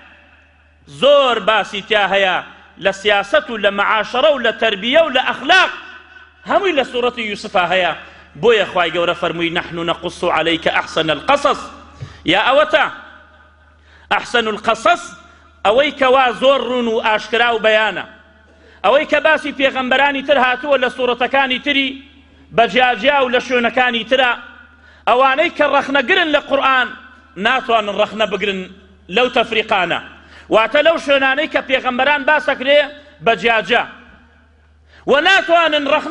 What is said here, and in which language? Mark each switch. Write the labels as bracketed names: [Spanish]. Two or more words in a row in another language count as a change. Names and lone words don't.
[Central Kurdish] زۆر باسی تیا هەیە لە سیاسەت و لە معاشرە و لە تەربیە و لە ئەخلاق هەمووی لە سوورەتی یوسفا هەیە بۆیە خوای گەورە فەرمووی [Arabic] نحن نقص عليك أحسن القصص [Central Kurdish] یا ئەوەتە [Arabic] ئەحسن القصص [Central Kurdish] ئەوەی کەوا زۆر ڕوون و ئاشکرا و بەیانە ئەوەی کە باسی پێغەمبەرانی تر هاتووە لە سوورەتەکانی تری بە جیاجیا و لە شوێنەکانی ترە ئەوانەی کە ڕەخنەگرن لە قورئان ناتوانن ڕەخنە بگرن لەو تەفریقانە واتە لەو شوێنانەی کە پێغەمبەران باسەکرێ بە جیاجیا و ناتوانن ڕەخنە